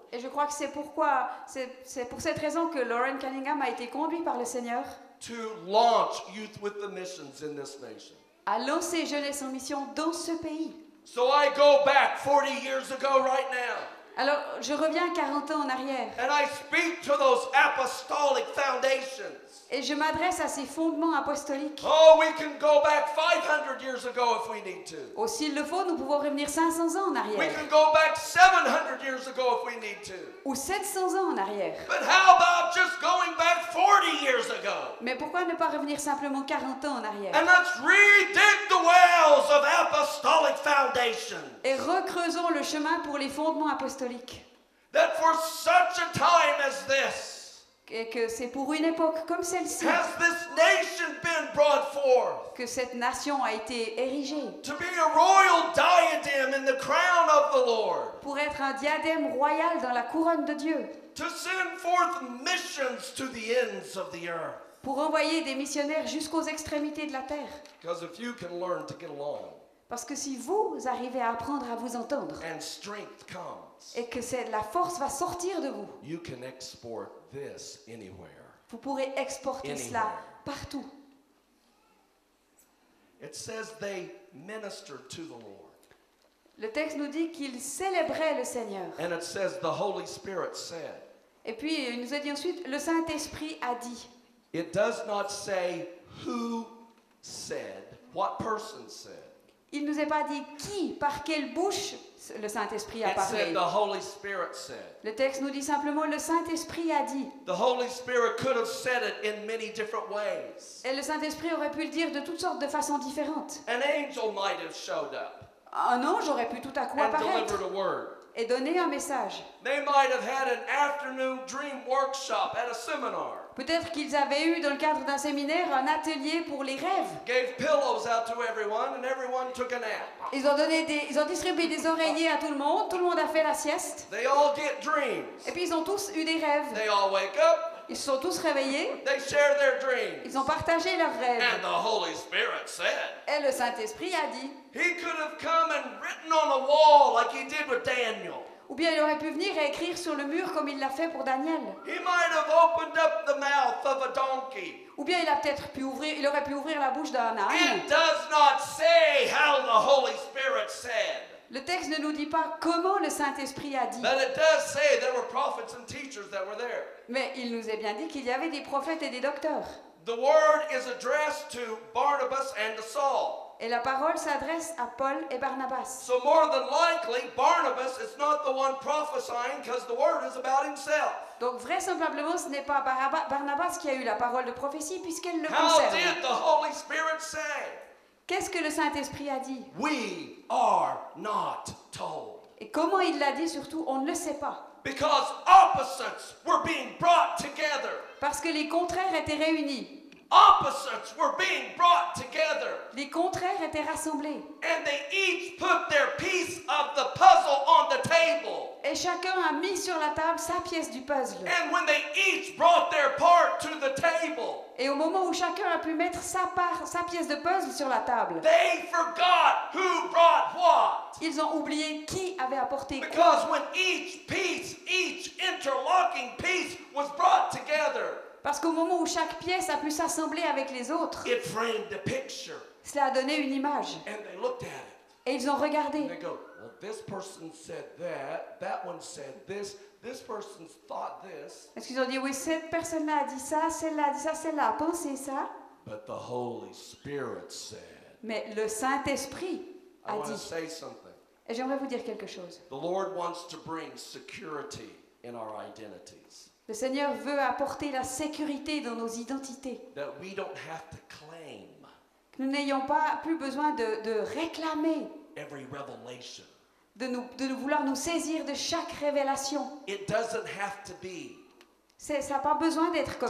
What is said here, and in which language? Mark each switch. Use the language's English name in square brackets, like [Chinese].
[French] Et je crois que c'est pourquoi, c'est pour cette raison que Lauren Cunningham a été conduit par le Seigneur [English] to launch Youth with the Missions in this nation. [French] à lancer Jeunesse en mission dans ce pays. [English] So I go back 40 years ago right now, [French] Alors, je reviens 40 ans en arrière [English] and I speak to those apostolic foundations. [French] et je m'adresse à ces fondements apostoliques. [English] Oh, we can go back 500 years ago if we need to. [French] Oh, s'il le faut, nous pouvons revenir 500 ans en [English] We [French] arrière [English] can go back 700 years ago if we need to. [French] ou 700 ans en arrière. [English] But how about just going back 40 years ago? [French] Mais pourquoi ne pas revenir simplement 40 ans en arrière [English] And let's redig the wells of apostolic foundations. [French] et recreusons le chemin pour les fondements apostoliques. [English] That for such a time as this, [French] Et que c'est pour une époque comme celle-ci [English] has this nation been brought forth [French] que cette nation a été érigée [English] to be a royal diadem in the crown of the Lord, [French] pour être un diadème royal dans la couronne de Dieu, [English] to send forth missions to the ends of the earth. [French] pour envoyer des missionnaires jusqu'aux extrémités de la terre. [English] Because if you can learn to get along [French] Parce que si vous arrivez à apprendre à vous entendre [English] and strength comes, [French] et que la force va sortir de vous, [English] you can export this anywhere. [French] vous pourrez exporter cela partout. [English] It says they ministered to the Lord. [French] Le texte nous dit qu'ils célébraient le Seigneur. [English] And it says the Holy Spirit said. [French] Et puis il nous a dit ensuite, le Saint-Esprit a dit. [English] It does not say who said, what person said. [French] Il ne nous a pas dit qui, par quelle bouche le Saint-Esprit a [English] It [French] parlé. [English] said the Holy Spirit said. [French] Le texte nous dit simplement le Saint-Esprit a dit. [English] The Holy Spirit could have said it in many different ways. [French] Et le Saint-Esprit aurait pu le dire de toutes sortes de façons différentes. [English] An angel might have showed up [French] Un ange aurait pu tout à coup [English] and [French] apparaître [English] delivered a word. [French] et donner un message. [English] They might have had an afternoon dream workshop at a seminar. [French] Peut-être qu'ils avaient eu dans le cadre d'un séminaire un atelier pour les rêves. [English] Gave pillows out to everyone and everyone took a nap. [French] Ils ont distribué des oreillers à tout le monde a fait la sieste. [English] They all get dreams. [French] Et puis ils ont tous eu des rêves. [English] They all wake up. [French] Ils se sont tous réveillés, [English] They share their dreams. [French] ils ont partagé leurs [English] And [French] rêves. [English] the Holy Spirit said. [French] Et le Saint-Esprit a dit, [English] He could have come and written on the wall like he did with Daniel. [French] ou bien il aurait pu venir et écrire sur le mur comme il l'a fait pour Daniel. [English] He might have opened up the mouth of a donkey. [French] Ou bien il aurait pu ouvrir la bouche d'un âne. [English] It does not say how the Holy Spirit said. [French] Le texte ne nous dit pas comment le Saint-Esprit a dit. [English] But it does say there were prophets and teachers that were there. [French] Mais il nous est bien dit qu'il y avait des prophètes et des docteurs. [English] The word is addressed to Barnabas and to Saul. [French] Et la parole s'adresse à Paul et Barnabas. [English] So more than likely, Barnabas is not the one prophesying because the word is about himself. [French] Donc vraisemblablement, ce n'est pas Barnabas qui a eu la parole de prophétie puisqu'elle le [English] How [French] concerne. [English] did the Holy Spirit say? [French] Qu'est-ce que le Saint-Esprit a dit? [English] We are not told. [French] Et comment il l'a dit surtout, on ne le sait pas. [English] Because opposites were being brought together. [French] Parce que les contraires étaient réunis. [English] Opposites were being brought together. [French] Les contraires étaient rassemblés. [English] And they each put their piece of the puzzle on the table. [French] Et chacun a mis sur la table sa pièce du puzzle. [English] And when they each brought their part to the table, [French] Et au moment où chacun a pu mettre sa pièce de puzzle sur la table, [English] they forgot who brought what. [French] ils ont oublié qui avait apporté quoi. [English] Because when each piece, each interlocking piece was brought together, [French] Parce qu'au moment où chaque pièce a pu s'assembler avec les autres, [English] it framed a picture. [French] cela a donné une image. [English] And they looked at it. [French] Et ils ont regardé. [English] And they go, well, this person said that one said this person thought this. [French] Est-ce qu'ils ont dit, oui, cette personne-là a dit ça, celle-là a dit ça, celle-là a pensé ça. [English] But the Holy Spirit said, [French] Mais le Saint-Esprit [English] I [French] a [English] want to [French] dit. [English] say something. [French] Et j'aimerais vous dire quelque chose. The Lord wants to bring security in our identities. Le Seigneur veut apporter la sécurité dans nos identités. That we don't have to claim Que nous n'ayons pas plus besoin de réclamer, every revelation. de vouloir nous saisir de chaque révélation. It doesn't have to be. Ça n'a pas besoin d'être comme